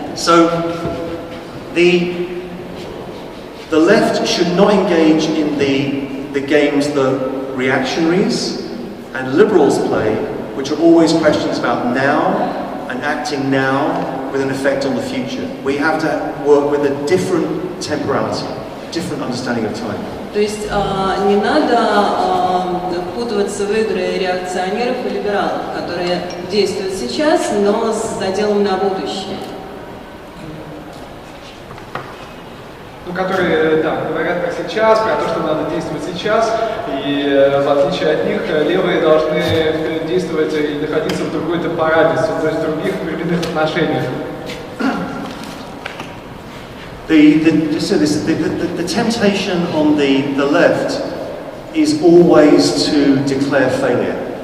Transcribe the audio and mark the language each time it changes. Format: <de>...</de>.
<en>So, the left should not engage in the games that reactionaries and liberals play, which are always questions about now and acting now with an effect on the future. We have to work with a different temporality, different understanding of time.</en> <ru>То есть не надо впутываться в игры реакционеров и либералов, которые действуют сейчас, но с заделом на будущее. Ну, которые, да, говорят про сейчас, про то, что надо действовать сейчас, и в отличие от них, левые должны действовать и находиться в другой-то парадисе, то есть в других временных отношениях.</ru> <en>The temptation on the left is always to declare failure.</en>